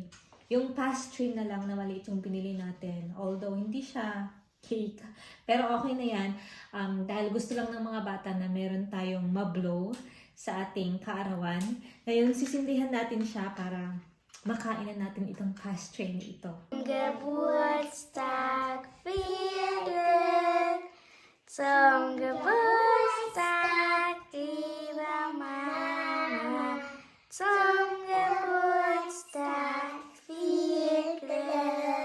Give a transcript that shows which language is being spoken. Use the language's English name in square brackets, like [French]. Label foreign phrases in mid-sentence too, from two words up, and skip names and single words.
[Filipino] Yung pastry na lang na maliit yung pinili natin. Although hindi siya cake. Pero okay na yan. Dahil gusto lang ng mga bata na meron tayong mablow sa ating kaarawan. Ngayon sisindihan natin siya para makain na natin itong pastry na ito. [German] Geburtstag viel Glück, zum Geburtstag, liebe Mama, zum Geburtstag viel Glück.